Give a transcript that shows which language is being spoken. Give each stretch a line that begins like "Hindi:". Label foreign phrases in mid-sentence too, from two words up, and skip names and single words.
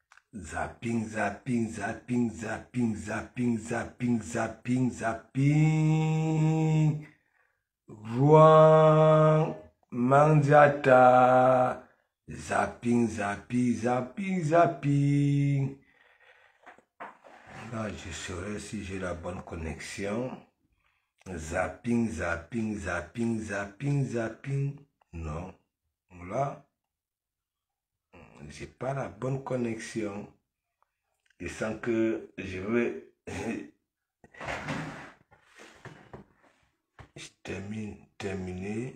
French: Zapping, zapping, zapping, zapping, zapping, zapping, zapping, zapping. Juan Mangiata. Zapping, zapping, zapping, zapping. Là, je saurai si j'ai la bonne connexion. Zapping, zapping, zapping, zapping, zapping. Non. Là, j'ai pas la bonne connexion. Je sens que je veux... Je terminé.